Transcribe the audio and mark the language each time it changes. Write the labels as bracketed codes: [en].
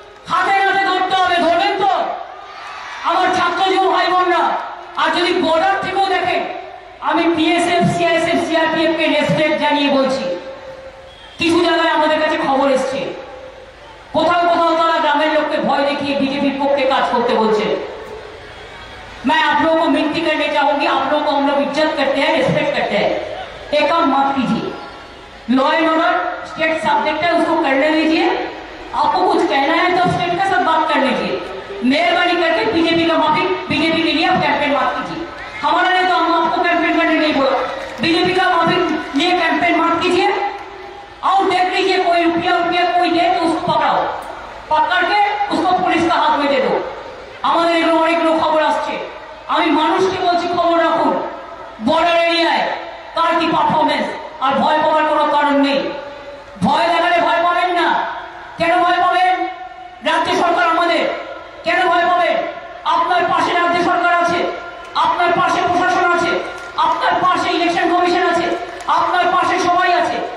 [bn] হাতে হাতে ধরতে হবে, ধরবেন তো আমার ছাত্রজীবী ভাই বোনরা। আর যদি বর্ডার থেকেও দেখেন, আমি বিএসএফ, সিআইএসএফ, সিআরপিএফ কে রেসপেক্ট জানিয়ে বলছি, কিছু জায়গায় আমাদের কাছে খবর এসছে, কোথাও কোথাও তারা গ্রামের লোককে ভয় দেখিয়ে বিজেপির পক্ষে কাজ করতে বলছে। [hi] मैं आप लोगों को विनती करने चाहूंगी, आप लोगों को हम लोग इज्जत करते हैं, रिस्पेक्ट करते हैं, एक काम मत कीजिए। Law and order state subject है, उसको करने दीजिए। आपको कुछ कहना है तो स्टेट के साथ बात कर लीजिए। मेहरबानी करके बीजेपी का माफी, बीजेपी के लिए आप कैंपेन मत कीजिए। हमारा नहीं तो हम आपको कैंपेन करने नहीं बोला, बीजेपी का माफी लिए कैंपेन मत कीजिए। और देख लीजिए कोई रुपया कोई दे तो उसको पकड़ाओ, पकड़ के उसको पुलिस का हाथ में [bn] আমাদের এগুলো অনেকগুলো খবর আসছে। আমি মানুষকে বলছি খবর রাখুন, বর্ডার এরিয়ায় কার কি পারফরমেন্স। আর ভয় পাওয়ার কোনো কারণ নেই। ভয় দেখালে ভয় পাবেন না। কেন ভয় পাবেন? রাজ্য সরকার আমাদের। কেন ভয় পাবেন? আপনার পাশে রাজ্য সরকার আছে, আপনার পাশে প্রশাসন আছে, আপনার পাশে ইলেকশন কমিশন আছে, আপনার পাশে সবাই আছে।